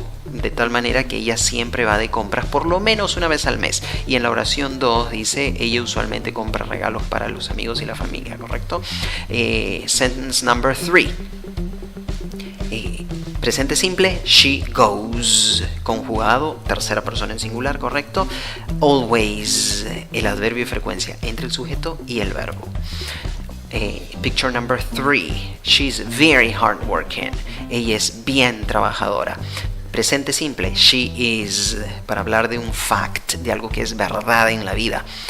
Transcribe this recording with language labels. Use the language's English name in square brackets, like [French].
[Spanish] De tal manera que ella siempre va de compras por lo menos una vez al mes. Y en la oración 2 dice, ella usualmente compra regalos para los amigos y la familia, ¿correcto? [English] Sentence number 3. [Spanish] Presente simple, [English] she goes. [Spanish] Conjugado, tercera persona en singular, ¿correcto? Always, el adverbio de frecuencia entre el sujeto y el verbo. [English] Picture number 3. She's very hardworking. [Spanish] Ella es bien trabajadora. Presente simple, [English] she is, [Spanish] para hablar de un fact, de algo que es verdad en la vida.